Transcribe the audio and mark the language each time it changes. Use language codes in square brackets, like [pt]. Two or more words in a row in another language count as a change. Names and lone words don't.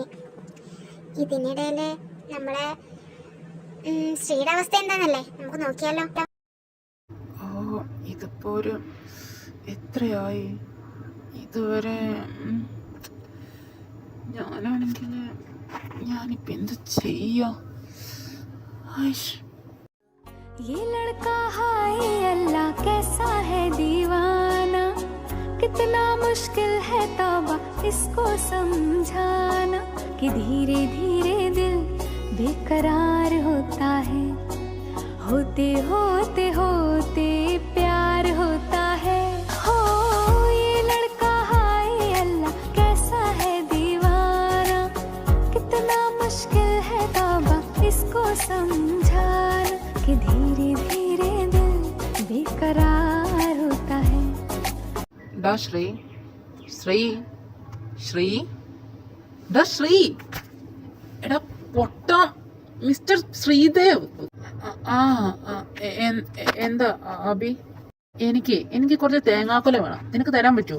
[ml] ഇതിനിടയിൽ നമ്മളെ ശ്രീയുടെ അവസ്ഥ എന്താണെന്നല്ലേ നമുക്ക് നോക്കിയാലോ. ഇതിപ്പോ ഒരു എത്രയായി ഇതുവരെ? ഞാനാണെങ്കിൽ ഞാനിപ്പോ എന്ത് ചെയ്യാ? [hi] ये लड़का हाय अल्लाह कैसा है दीवाना, कितना मुश्किल है तौबा इसको समझाना, कि धीरे धीरे दिल बेकरार होता है, होते होते होते प्यार होता है। हो ये लड़का हाय अल्लाह कैसा है दीवाना, कितना मुश्किल है तौबा इसको समझाना, कि धीरे धीरे दिल बेकरार होता है। [ml] ഡാ ശ്രീ, ഡാ ശ്രീ, എടാ പൊട്ട മിസ്റ്റർ ശ്രീദേവ്. എന്താ അബി? എനിക്ക് കുറച്ച് തേങ്ങാക്കൊല വേണം. നിനക്ക് തരാൻ പറ്റുമോ?